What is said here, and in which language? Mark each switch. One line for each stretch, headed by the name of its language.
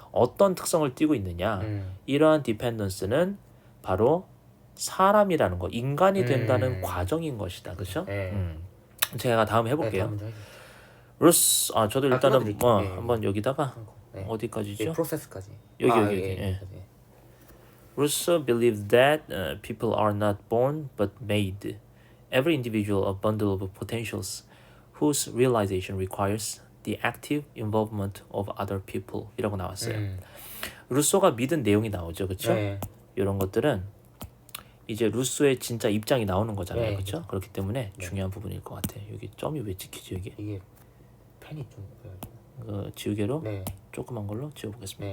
Korean: 어떤 특성을 띠고 있느냐? 이러한 디펜던스는 바로 사람이라는 거, 인간이 된다는 과정인 것이다, 그렇죠? 제가 다음 해볼게요. 저도 일단은 한번 여기다가 어디까지죠? 프로세스까지. 여기. 예.
English: Rousseau believed that people are not born but made. Every individual a bundle of potentials whose realization requires the active involvement of other people.
Korean: 이라고 나왔어요. 루소가 믿은 내용이 나오죠, 그렇죠? 네. 이런 것들은 이제 루소의 진짜 입장이 나오는 거잖아요, 네. 그렇죠? 그렇기 때문에 중요한 부분일 것 같아요. 여기 점이 왜 찍히지 여기? 이게 펜이 좀 지우개로 네. 조그만 걸로 지워보겠습니다.